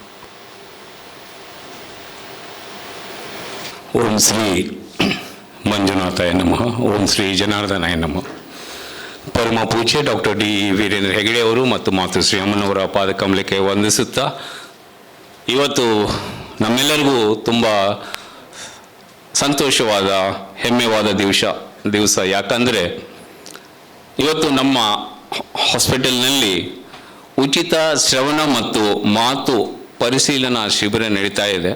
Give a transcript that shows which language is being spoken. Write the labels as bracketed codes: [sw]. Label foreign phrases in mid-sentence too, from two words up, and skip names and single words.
[sa] ಓಂ ಶ್ರೀ ಮಂಜುನಾಥಾಯ ನಮಃ. ಓಂ ಶ್ರೀ ಜನಾರ್ದನಾಯ ನಮಃ. [kn] ಪರಮ ಪೂಜ್ಯ ಡಾಕ್ಟರ್ ಡಿ ವೀರೇಂದ್ರ ಹೆಗಡೆ ಅವರು ಮತ್ತು ಮಾತೃಶ್ರೀ ಅಮ್ಮನವರ ಪಾದಕಮಲಕ್ಕೆ ವಂದಿಸುತ್ತಾ, ಇವತ್ತು ನಮ್ಮೆಲ್ಲರಿಗೂ ತುಂಬ ಸಂತೋಷವಾದ ಹೆಮ್ಮೆವಾದ ದಿವಸ ಯಾಕಂದರೆ ಇವತ್ತು ನಮ್ಮ ಹಾಸ್ಪಿಟಲ್ನಲ್ಲಿ ಉಚಿತ ಶ್ರವಣ ಮತ್ತು ಮಾತು ಪರಿಶೀಲನಾ ಶಿಬಿರ ನಡೀತಾ ಇದೆ.